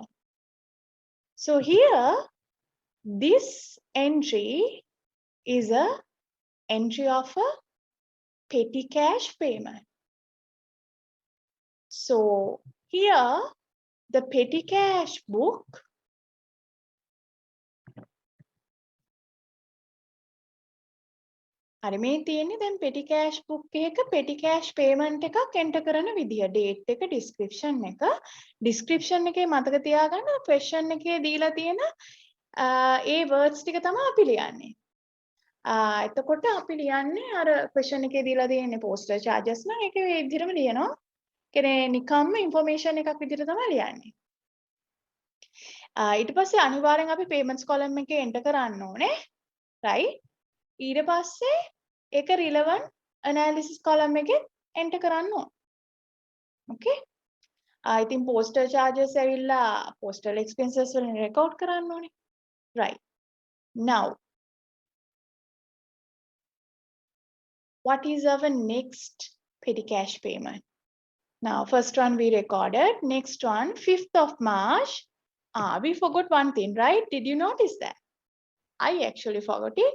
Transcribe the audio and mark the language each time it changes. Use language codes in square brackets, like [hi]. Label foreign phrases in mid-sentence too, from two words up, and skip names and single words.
[en] So here, this entry is a entry of a petty cash payment. So here, the petty cash book [si] අර මේ තියෙන්නේ දැන් [en] petty cash book [si] එකක [en] petty cash payment [si] එකක් enter කරන විදිය date එක description එකේ මතක තියාගන්න question එකේ දීලා තියෙන ඒ words ටික තමයි අපි ලියන්නේ. එතකොට අපි ලියන්නේ අර question එකේ දීලා තියෙන්නේ [en] postal charges [si] නම් ඒක ඒ විදිහටම ලියනවා. කියන්නේ නිකම්ම information එකක් විදිහට තමයි ලියන්නේ. ඊට පස්සේ අනිවාර්යෙන් අපි [en] payments column [si] එකේ enter කරන්න ඕනේ. Right? ඊට පස්සේ ඒක [en] relevant analysis column [si] එකේ enter කරන්න ඕන. Okay? ඉතින් [en] postal charges [si] ඇවිල්ලා [en] postal expenses [si] වලින් record කරන්න ඕනේ. [en] Right. Now, what is our next petty cash payment? Now, first one we recorded, next one, 5th of March. We forgot one thing, right? Did you notice that? I actually forgot it.